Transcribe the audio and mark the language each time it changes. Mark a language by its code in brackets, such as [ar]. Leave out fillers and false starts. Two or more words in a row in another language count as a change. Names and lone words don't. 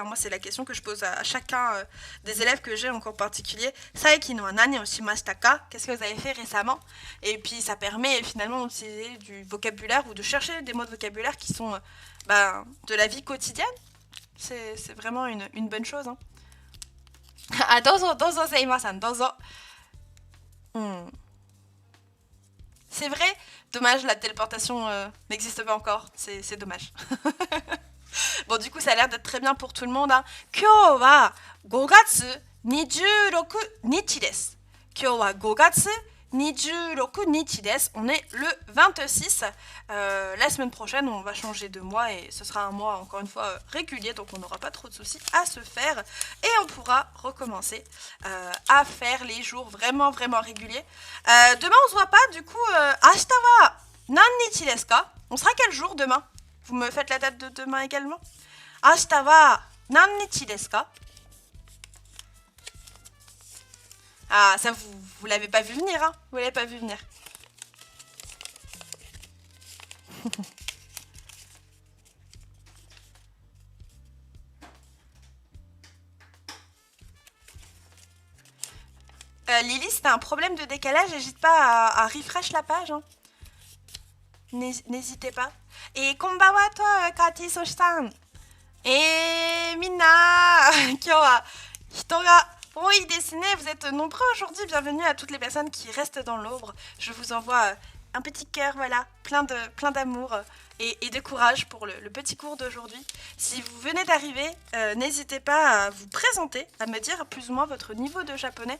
[fr] Moi, c'est la question que je pose à chacun des élèves que j'ai en cours particulier. [ja] 最近は何をしましたか? [fr] Qu'est-ce que vous avez fait récemment? Et puis, ça permet finalement d'utiliser du vocabulaire ou de chercher des mots de vocabulaire qui sont de la vie quotidienne. C'est vraiment une bonne chose. Hein. [ja] ああ、どうぞ、どうぞ、せいません、どうぞ. [fr] C'est vrai, dommage, la téléportation n'existe pas encore, c'est dommage. Bon, du coup, ça a l'air d'être très bien pour tout le monde. Hein. [ja] 今日は 5月26日です。今日は5月26日です。 [fr] On est le 26. La semaine prochaine, on va changer de mois et ce sera un mois, encore une fois, régulier, donc on n'aura pas trop de soucis à se faire. Et on pourra recommencer à faire les jours vraiment, vraiment réguliers. Demain, on se voit pas, du coup, [ja] 明日は何日ですか? [fr] On sera quel jour demain? Vous me faites la date de demain également? [ja] 明日は何日ですか? [fr] Ah, ça, vous l'avez pas vu venir, hein? Vous l'avez pas vu venir. Lily, si t'as un problème de décalage, n'hésite pas à refresh la page. Hein. N'hésitez pas. Et [ja] こんばんはと [fr] Kati Soshi-san. [ja] Et みんな、今日は人が多いですね. [fr] Vous êtes nombreux aujourd'hui. Bienvenue à toutes les personnes qui restent dans l'ombre. Je vous envoie un petit cœur, voilà, plein d'amour et de courage pour le petit cours d'aujourd'hui. Si vous venez d'arriver, n'hésitez pas à vous présenter, à me dire plus ou moins votre niveau de japonais.